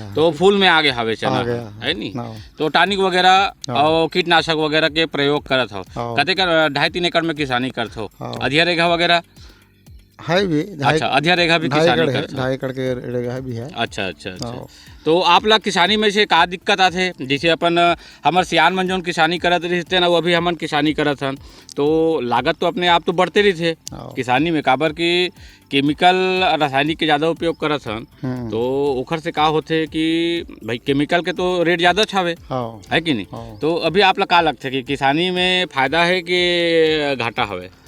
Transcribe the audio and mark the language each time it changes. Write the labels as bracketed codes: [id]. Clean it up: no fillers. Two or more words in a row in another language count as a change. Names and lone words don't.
[hne] तो फूल में आगे हवे चना है नी। तो टॉनिक वगैरह और कीटनाशक वगैरह के प्रयोग करत हो? कते का 2.5-3 एकड़ में किसानी करत हो? अधिया रेखा वगैरह है भी। अच्छा, अधिया रेखा भी किसानी करते? 2.5 एकड़ के रेखा भी है। अच्छा। तो आप लोग किसानी में से का दिक्कत आथे? जैसे अपन हमार सियान मन जोन किसानी करत रहे ना, वो अभी हमन किसानी करत हन, तो लागत तो अपने आप तो बढ़ते रही थे किसानी में। काबर की केमिकल रासायनिक के ज़्यादा उपयोग करत हन, तो ओखर से का होते कि भाई केमिकल के तो रेट ज़्यादा छावे है कि नहीं? तो अभी आप लोग का लगता है कि किसानी में फायदा है कि घाटा हवे?